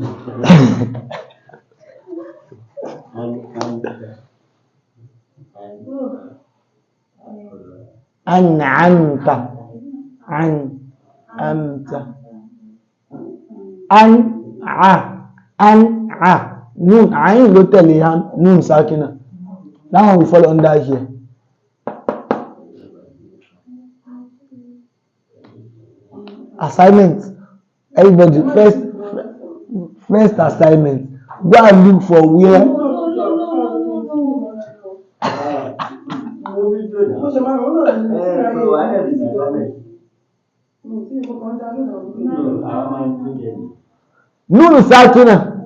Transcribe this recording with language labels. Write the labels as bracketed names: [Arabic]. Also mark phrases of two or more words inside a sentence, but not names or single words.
[Arabic] An'amta. أنع. نون. [Yoruba] Ain lo tẹ̀lé [Arabic] نون ساكنة. [English] That one will fall under here. Assignment. Everybody, first assignment. Go and look for where. [Arabic] نون ساكنة.